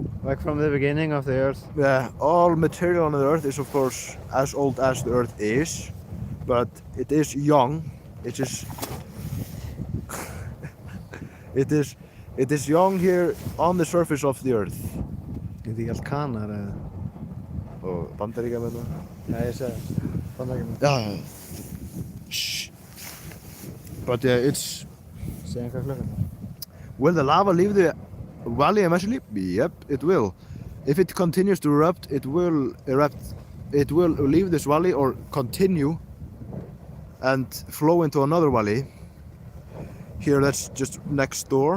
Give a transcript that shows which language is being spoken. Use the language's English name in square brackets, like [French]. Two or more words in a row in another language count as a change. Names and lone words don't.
[English] like from the beginning of the earth. yeah, all material on the earth is of course as old as the earth is, but it is young. It is it is young here on the surface of the earth. The Volcano. [Icelandic] Og Bandaríkjamenn. Ja, ég segi Bandaríkjamenn. [English] Yeah. Shh. But it's. [Icelandic] Segja hvað klukkan. [English] Will the lava leave the valley eventually? Yep, it will. If it continues to erupt, it will erupt. It will leave this valley or continue and flow into another valley. Here, that's just next door.